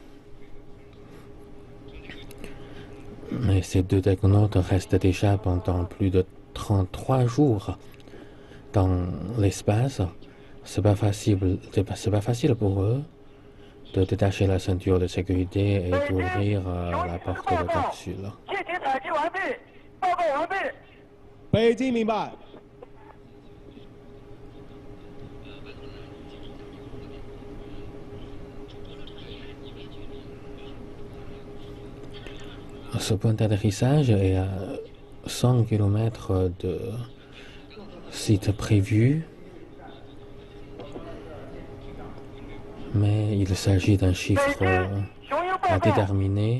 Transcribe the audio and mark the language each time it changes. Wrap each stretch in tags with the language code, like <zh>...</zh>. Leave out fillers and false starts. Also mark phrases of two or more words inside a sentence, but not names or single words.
<fr>Mais ces deux tagonautes restent déjà pendant plus de 33 jours dans l'espace. C'est pas facile pour eux de détacher la ceinture de sécurité et d'ouvrir la porte de capsule.</fr> <zh>气体采集完毕，报告完毕。北京明白。</zh> <fr>Ce point d'atterrissage est à 100 km de site prévu, mais il s'agit d'un chiffre à déterminer.</fr>